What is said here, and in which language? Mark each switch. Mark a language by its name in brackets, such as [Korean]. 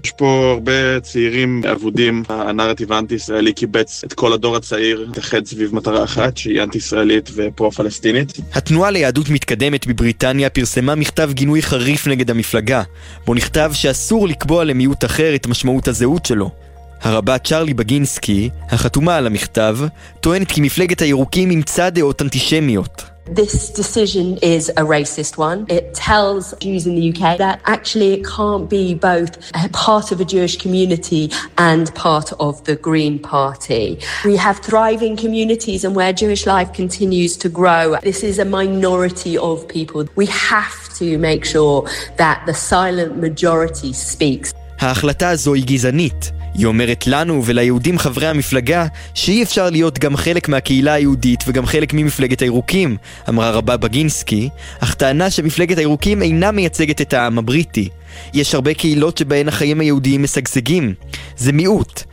[Hebrew] יש פה הרבה צעירים עבודים. הנרטיב האנטי-ישראלי קיבץ את כל הדור הצעיר, תחד סביב מטרה אחת, שהיא אנטי-ישראלית ופרו-פלסטינית. התנועה ליהדות מתקדמת בבריטניה פרסמה מכתב גינוי חריף נגד המפלגה, בו נכתב שאסור לקבוע למיעוט אחר את משמעות הזהות שלו. הרבה צ'רלי בגינסקי, החתומה על המכתב, טוענת כי מפלגת הירוקים אימצה דעות אנטישמיות. [English] This decision is a racist one. It tells Jews in the UK that actually it can't be both a part of a Jewish community and part of the Green Party. We have thriving communities and where Jewish life continues to grow. This is a minority of people. We have to make sure that the silent majority speaks. [Hebrew] ההחלטה הזו היא גזענית. היא אומרת לנו וליהודים חברי המפלגה שאי אפשר להיות גם חלק מהקהילה היהודית וגם חלק ממפלגת הירוקים, אמרה רבה בגינסקי, אך טענה שמפלגת הירוקים אינה מייצגת את העם הבריטי. יש הרבה קהילות שבהן החיים היהודיים מסגשגים. זה מיעוט.